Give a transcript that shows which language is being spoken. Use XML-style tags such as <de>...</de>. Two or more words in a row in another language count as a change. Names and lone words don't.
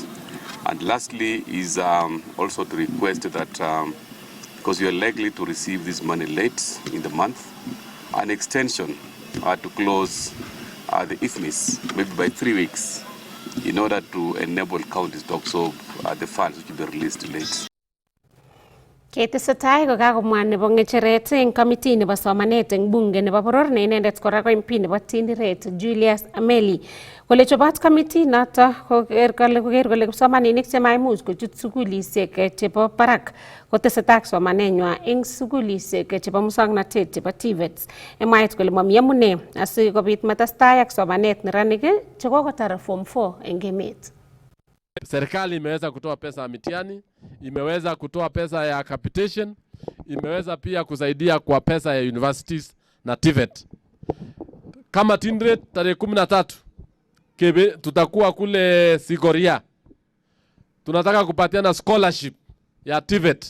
<en>And lastly is also to request that because you are likely to receive this money late in the month, an extension to close the IFMIS maybe by 3 weeks in order to enable counties to absorb the funds which will be released late.</en> <kln>Ketesetai ko kakomwa nebo ng'echeret eng committee nebo somanet eng bunge nebo boror ne inendet kora ko MP nebo Tindiret Julius Ameli kole chobot committee noto koker kole kipsomaninik chemaimuch kochut sukulisiek chebo barak kotesetai somanenywa eng sukulisiek chebo muswoknotet chebo TVETs. Mwaat kole mami amune asikobit matestai ak somanet neranik chekokotar form 4 eng emet.</kln> <sw>Serikali imeweza kutoa pesa ya mitihani, imeweza kutoa pesa ya capitation, imeweza pia kusaidia kwa pesa ya universities na TVET. Kama Tindiret tarehe 13 tutakuwa kule Sigoria. Tunataka kupatiana scholarship ya TVET.</sw>